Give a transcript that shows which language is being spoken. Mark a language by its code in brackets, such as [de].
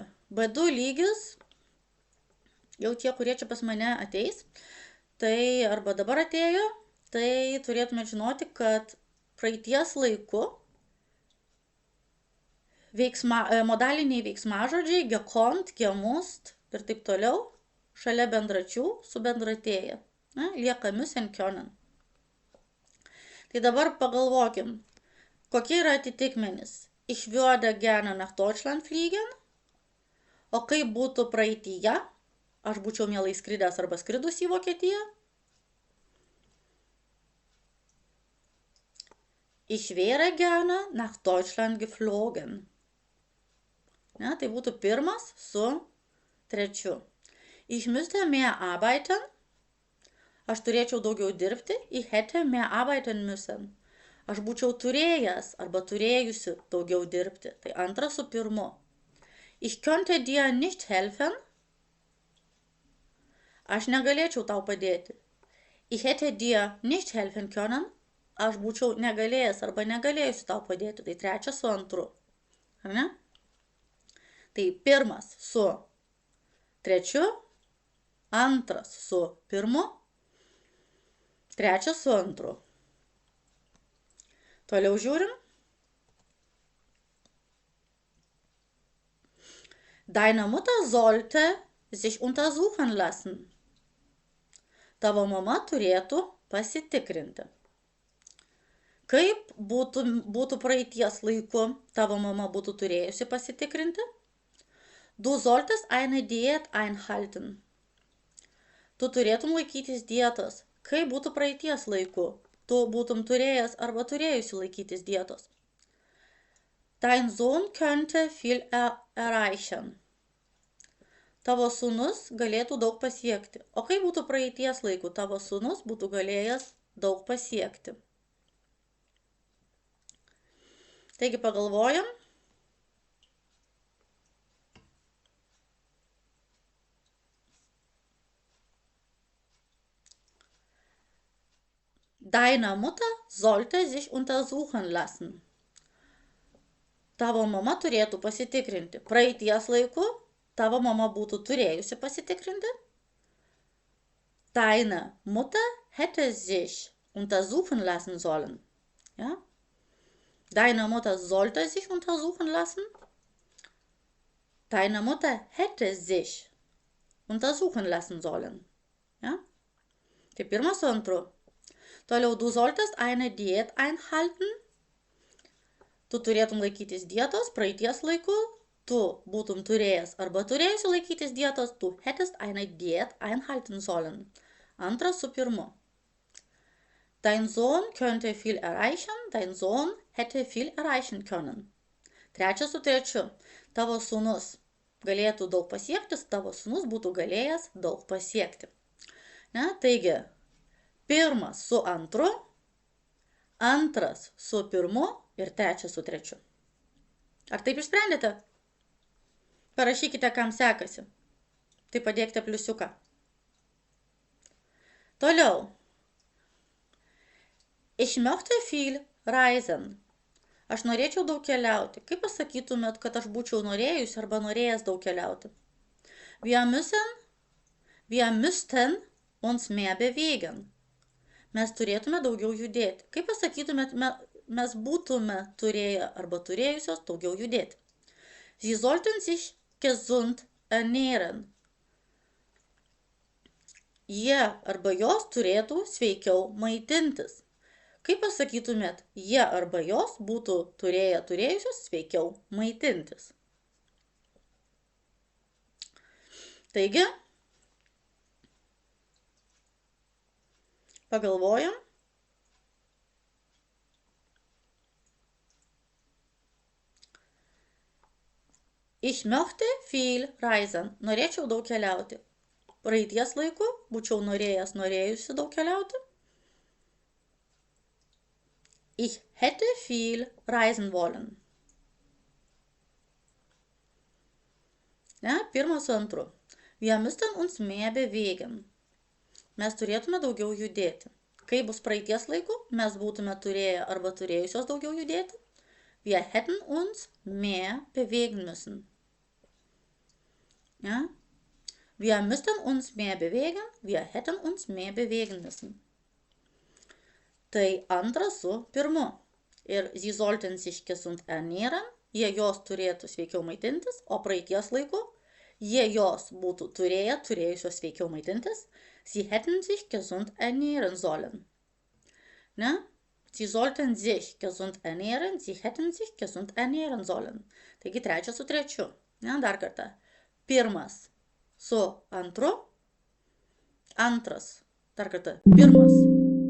[lt] B2 lygis, jau tie, kurie čia pas mane ateis, tai arba dabar atėjo, tai turėtumėt žinoti, kad praeities laiku modaliniai veiksmažodžiai gekonnt, gemusst ir taip toliau šalia bendračių su bendratėja. Lieka müssen können. Tai dabar pagalvokim, kokie yra atitikmenys. [de] Ich würde gerne nach Deutschland fliegen. [lt] O kaip būtų praeityje? Aš būčiau mielai skridęs arba skridus į Vokietiją. [de] Ich wäre gerne nach Deutschland geflogen. [lt] Ne, tai būtų pirmas su trečiu. [de] Ich müsste mehr arbeiten. [lt] Aš turėčiau daugiau dirbti. [de] Ich hätte mehr arbeiten müssen. [lt] Aš būčiau turėjęs arba turėjusi daugiau dirbti. Tai antras su pirmu. [de] Ich könnte dir nicht helfen. [lt] Aš negalėčiau tau padėti. [de] Ich hätte dir nicht helfen können. [lt] Aš būčiau negalėjęs arba negalėjusi tau padėti. Tai trečias su antru. Ar ne? Tai pirmas su trečiu, antras su pirmu, trečias su antru. Toliau žiūrim. [de] Deine Mutter sollte sich untersuchen lassen. [lt] Tavo mama turėtų pasitikrinti. Kaip būtų praeities laiku, tavo mama būtų turėjusi pasitikrinti? [de] Du solltest eine Diät einhalten. [lt] Tu turėtum laikytis dietos. Kaip būtų praeities laiku? Tu būtum turėjęs arba turėjusi laikytis dietos. [de] Dein Sohn könnte viel erreichen. [lt] Tavo sūnus galėtų daug pasiekti. O kaip būtų praeities laiku? Tavo sūnus būtų galėjęs daug pasiekti. Taigi pagalvojam. [de] Deine Mutter sollte sich untersuchen lassen. [lt] Tavo mama turėtų pasitikrinti. Praeities laiku tavo mama būtų turėjusi pasitikrinti. [de] Deine Mutter hätte sich untersuchen lassen sollen. Ja? Deine Mutter sollte sich untersuchen lassen. Deine Mutter hätte sich untersuchen lassen sollen. Ja? [lt] Tai pirmas su antru. Toliau, [de] du solltest eine Diät einhalten. [lt] Tu turėtum laikytis dietos praeities laiku. Tu būtum turėjęs arba turėjusi laikytis dietos. [de] Du hättest eine Diät einhalten sollen. [lt] Antras su pirmu. [de] Dein Sohn könnte viel erreichen. Dein Sohn hätte viel erreichen können. [lt] Trečias su trečiu. Tavo sūnus galėtų daug pasiekti. Tavo sūnus būtų galėjęs daug pasiekti. Ne? Taigi, pirmas su antru, antras su pirmu ir trečias su trečiu. Ar taip išsprendėte? Parašykite, kam sekasi. Tai padėkite pliusiuką. Toliau. [de] Ich möchte viel reisen. [lt] Aš norėčiau daug keliauti. Kaip pasakytumėt, kad aš būčiau norėjus arba norėjęs daug keliauti? [de] Wir müssten uns mehr bewegen. [lt] Mes turėtume daugiau judėti. Kaip pasakytumėt, mes būtume turėję arba turėjusios daugiau judėti? [de] Sie sollten sich gesund ernähren. [lt] Jie arba jos turėtų sveikiau maitintis. Kaip pasakytumėt, jie arba jos būtų turėjusios sveikiau maitintis. Taigi, pagalvojam. [de] Ich möchte viel reisen. [lt] Norėčiau daug keliauti. Praeities laiku būčiau norėjusi daug keliauti. [de] Ich hätte viel reisen wollen. [lt] Ne, pirmas su antru. [de] Wir müssten uns mehr bewegen. [lt] Mes turėtume daugiau judėti. Kai bus praeities laiku, mes būtume turėję arba turėjusios daugiau judėti. [de] Wir hätten uns mehr bewegen müssen. Ja? Wir müssten uns mehr bewegen. Wir hätten uns mehr bewegen müssen. [lt] Tai antras su pirmu. Ir [de] sie sollten sich gesund ernähren. [lt] Jie jos turėtų sveikiau maitintis, o praeities laiku jie jos būtų turėjusios sveikiau maitintis. [de] Sie hätten sich gesund ernähren sollen. Ne? Sie sollten sich gesund ernähren. Sie hätten sich gesund ernähren sollen. [lt] Taigi trečias su trečiu. Ne? Dar kartą. Pirmas su antru. Antras. Dar kartą. Pirmas.